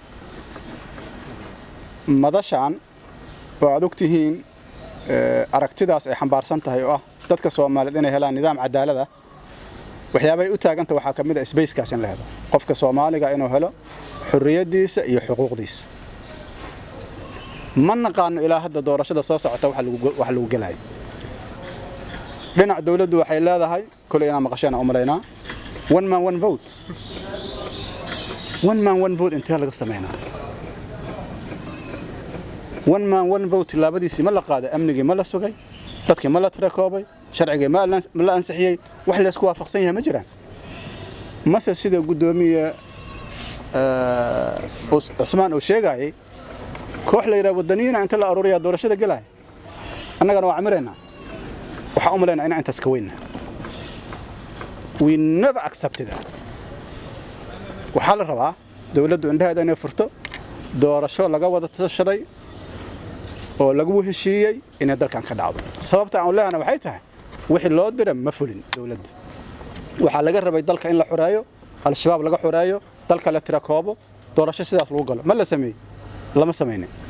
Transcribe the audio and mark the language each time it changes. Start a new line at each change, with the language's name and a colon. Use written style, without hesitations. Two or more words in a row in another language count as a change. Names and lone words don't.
Somali: madashan oo aad ogtihiin aragtidaas ay xambaarsan tahay oo ah dadka Soomaaliyeed inay helaan nidaam cadaalad ah waxyaabay u taaganta waxa kamid ah space kaas in la helo qofka Soomaaliga inuu helo xurriyadiisa iyo xuquuqdiisa ma naqaan ilaa hadda doorashada soo socota wax lagu galay dhinac dawladdu waxay leedahay kulay inaan maqashana u maleynaa
English: one man one vote
Somali: inta laga sameeynaa
English: one man one vote
Somali: laabadiisi ma la qaaday amnigi ma la sugay dadkii ma la tirakoobay sharciga ma la ansixiyay wax la isku waafaqsan yahay ma jiraan mase sida gudoomiye Usmaan oo sheegay koox la yiraahdo wadaniina inta la aruuriyo doorashada galay annagana waa amirayna waxa u maleynaa in intaas ka weynaa
English: we never accepted that
Somali: waxa la rabaa dawladdu indhaheeda inay furto doorasho laga wada tashaday oo lagu heshiiyay in dalkan ka dhacdo sababta aan leeyahay waxay tahay wixii loo diray ma fulin dawladda waxa laga rabay dalka in la xoreeyo al-shabaab laga xoreeyo dalka la tirakoobo doorasho sidaas lagu galo ma la sameeyay lama sameeyay